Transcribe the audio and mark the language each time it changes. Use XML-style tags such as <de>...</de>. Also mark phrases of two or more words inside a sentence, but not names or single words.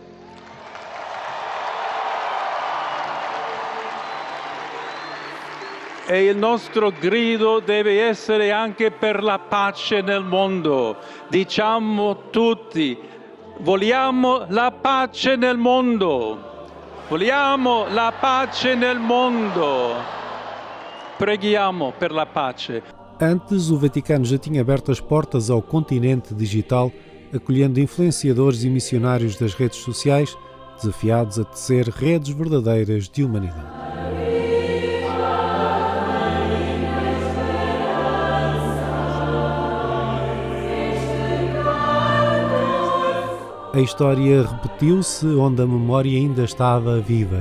<it>E il nostro grido deve essere anche per la pace nel mondo. Diciamo tutti, vogliamo la pace nel mondo. Vogliamo la pace nel mondo. Preghiamo per la pace.</it> <pt>Antes, o Vaticano já tinha aberto as portas ao continente digital, acolhendo influenciadores e missionários das redes sociais, desafiados a tecer redes verdadeiras de humanidade. A história repetiu-se onde a memória ainda estava viva.</pt>